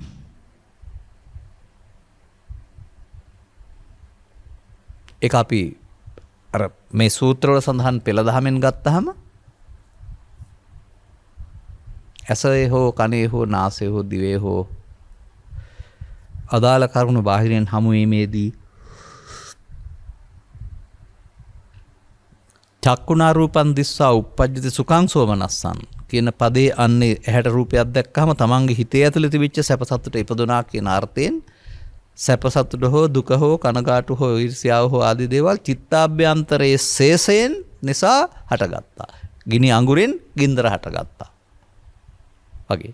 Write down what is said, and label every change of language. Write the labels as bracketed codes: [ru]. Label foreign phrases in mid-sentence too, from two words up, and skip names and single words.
[si] ඒක අපි අර මේ සූත්‍රවල සඳහන් පෙළ දහමෙන් ගත්තාම ඇසේ හෝ කනේ හෝ නාසයේ හෝ දිවේ හෝ අදාළ කරුණු බාහිරින් හමු වීමේදී [pi] චක්කුණා රූපං දිස්සා uppajjati සුඛං සෝමනස්සං [si] කියන පදේ අන්නේ ඇහැට රූපයක් දැක්කම තමන්ගේ හිතේ ඇතුළේ තිබිච්ච සැප සතුට ඉපදුනා කියන අර්ථයෙන් සැප සතුට හෝ දුක හෝ කනගාටු හෝ ඊර්ෂ්‍යාව හෝ ආදී දේවල් චිත්තාභ්‍යන්තරයේ ශේෂයෙන් නිසා හටගත්තා. ගිනි අඟුරෙන් ගින්දර හටගත්තා. වගේ.